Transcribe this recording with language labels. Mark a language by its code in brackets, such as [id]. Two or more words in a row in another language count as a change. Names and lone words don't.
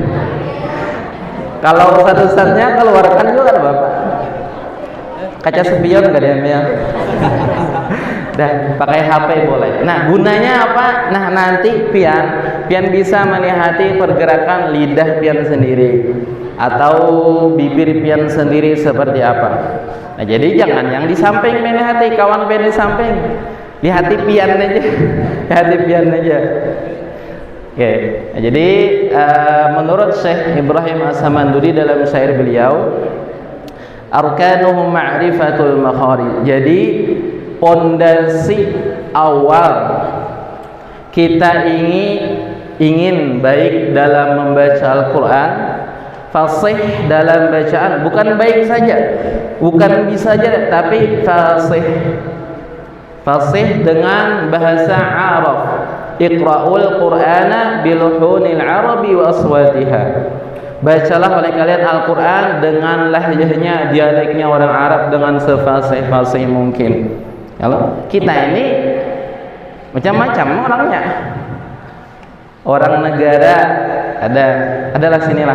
[id] Kalau Ustaznya keluarkan juga ada Bapak. Kaca spion enggak diambil. Dan pakai HP boleh. Nah, gunanya apa? [bjn] Nah, nanti pian bisa melihati pergerakan lidah pian sendiri atau bibir pian sendiri seperti apa. Nah, jadi jangan yang di samping melihati, kawan pian di samping. Lihati pian aja. Lihati pian aja. Oke. [id] Nah, jadi menurut Syekh Ibrahim As-Samanduri dalam syair beliau, [ar] أركانهم معرفة المخارج. [id] Jadi pondasi awal kita ingin baik dalam membaca Al-Qur'an, fasih dalam bacaan, bukan baik saja, bukan bisa saja, tapi fasih dengan bahasa Arab. [ar] اقرؤوا القرآن بلحون العرب وأصواتها. [id] Bacalah oleh kalian Al-Qur'an dengan lahjahnya, dialeknya orang Arab, dengan sefasih-fasih mungkin. Kalau kita ini macam-macam orangnya. Orang negara adalah sinilah.